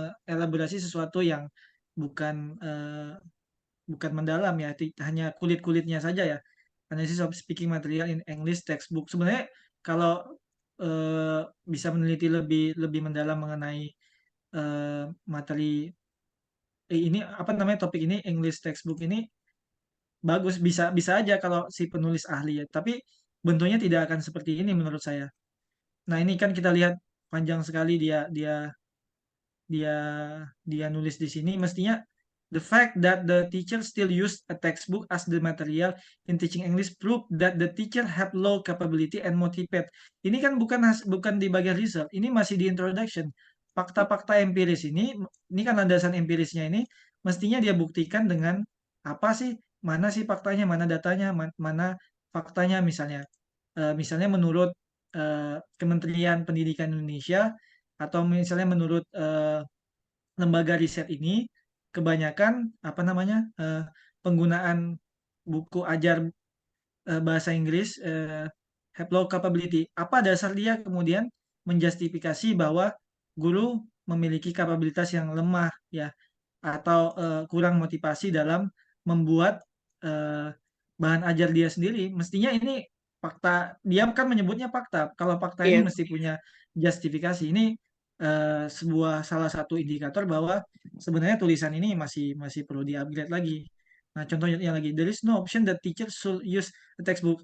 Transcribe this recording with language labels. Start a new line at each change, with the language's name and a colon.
Indonesian: elaborasi sesuatu yang bukan bukan mendalam ya hanya kulit-kulitnya saja ya
English: analysis of speaking material in English textbook
Indonesian: sebenarnya kalau eh, bisa meneliti lebih lebih mendalam mengenai materi ini apa namanya topik ini English textbook ini bagus bisa bisa aja kalau si penulis ahli ya tapi bentuknya tidak akan seperti ini menurut saya. Nah ini kan kita lihat panjang sekali dia dia dia nulis di sini mestinya
English: The fact that the teacher still used a textbook as the material in teaching English prove that the teacher have low capability and motivate.
Indonesian: Ini kan bukan di bagian result, ini masih di introduction. Fakta-fakta empiris ini kan landasan empirisnya ini mestinya dia buktikan dengan apa sih? Mana sih faktanya, mana datanya, mana faktanya misalnya. Misalnya menurut Kementerian Pendidikan Indonesia atau misalnya menurut lembaga riset ini kebanyakan penggunaan buku ajar bahasa Inggris
English: have low capability.
Indonesian: Apa dasar dia kemudian menjustifikasi bahwa guru memiliki kapabilitas yang lemah ya atau kurang motivasi dalam membuat bahan ajar dia sendiri. Mestinya ini fakta, dia kan menyebutnya fakta. Kalau fakta ini mesti punya justifikasi. Ini salah satu indikator bahwa sebenarnya tulisan ini masih perlu di-upgrade lagi. Nah, contohnya lagi,
English: there is no option that teacher should use a textbook.